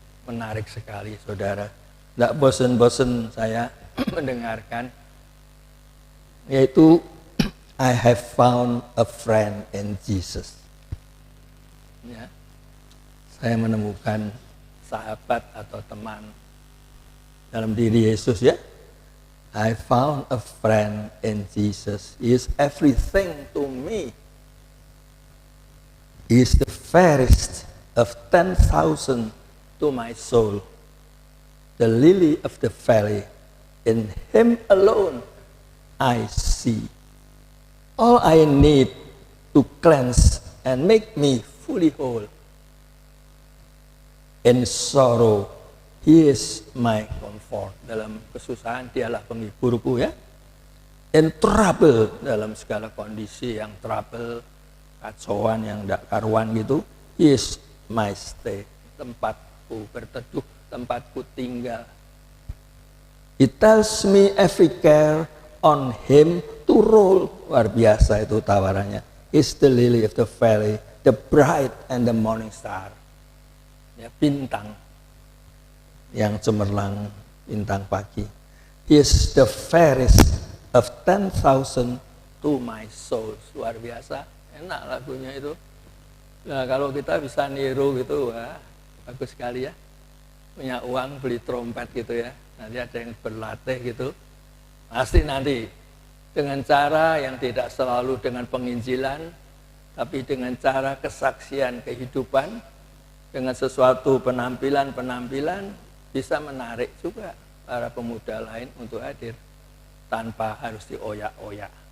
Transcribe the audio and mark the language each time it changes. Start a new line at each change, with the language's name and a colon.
Indonesian: Menarik sekali, saudara. Tidak bosen-bosen saya mendengarkan, yaitu
English: I have found a friend in Jesus.
Indonesian: Ya. Saya menemukan sahabat atau teman dalam diri Yesus ya.
English: I found a friend in Jesus. He is everything to me. He is the fairest of 10,000 to my soul. The lily of the valley. In him alone I see. All I need to cleanse and make me fully whole. In sorrow, he is my comfort.
Indonesian: Dalam kesusahan, dialah penghiburku ya.
English: In trouble,
Indonesian: dalam segala kondisi yang trouble, kacauan yang tidak karuan gitu,
English: he is my stay.
Indonesian: Tempatku berteduh, tempatku tinggal.
English: He tells me every care on him to roll.
Indonesian: Luar biasa itu tawarannya.
English: Is the lily of the valley, the bright and the morning star.
Indonesian: Ya, bintang yang cemerlang, bintang pagi.
English: He is the fairest of 10,000 to my soul.
Indonesian: Luar biasa, enak lagunya itu. Nah, kalau kita bisa niru gitu, wah, bagus sekali ya. Punya uang beli trompet gitu ya. Nanti ada yang berlatih gitu. Pasti nanti dengan cara yang tidak selalu dengan penginjilan, tapi dengan cara kesaksian kehidupan, dengan sesuatu penampilan-penampilan bisa menarik juga para pemuda lain untuk hadir tanpa harus dioyak-oyak.